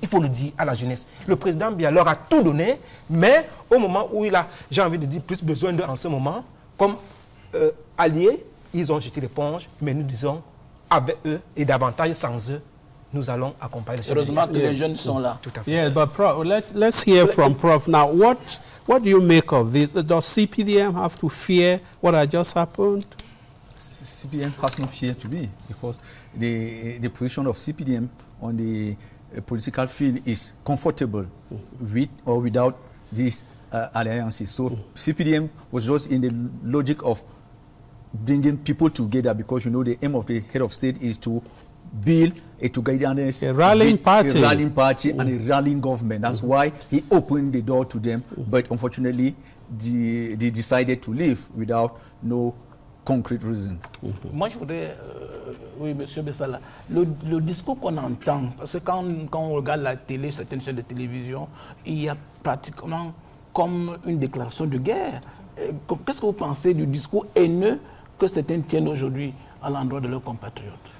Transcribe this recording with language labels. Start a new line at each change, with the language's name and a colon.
French: Il faut le dire à la jeunesse. Le président Biya leur a tout donné, mais au moment où il a, j'ai envie de dire, plus besoin d'eux en ce moment, comme alliés, ils ont jeté l'éponge, mais nous disons, avec eux et davantage sans eux, nous allons accompagner les heureusement que les jeunes sont là. Tout à fait.
English: Yes, but Prof, let's hear from Prof. Now, what do you make of this? Does CPDM have to fear what has just happened? CPDM has no fear to be, because the position of CPDM on the political field is comfortable with or without these alliances. So CPDM was just in the logic of bringing people together, because you know the aim of the head of state is to build a togetherness, a rallying party, and a rallying government. That's why he opened the door to them. But unfortunately, they decided to leave without no concrete reasons.
French: Moi, je voudrais, oui, M. Bessala, le discours qu'on entend, parce que quand on regarde la télé, certaines chaînes de télévision, il y a pratiquement comme une déclaration de guerre. Qu'est-ce que vous pensez du discours haineux que certains tiennent aujourd'hui à l'endroit de leurs compatriotes?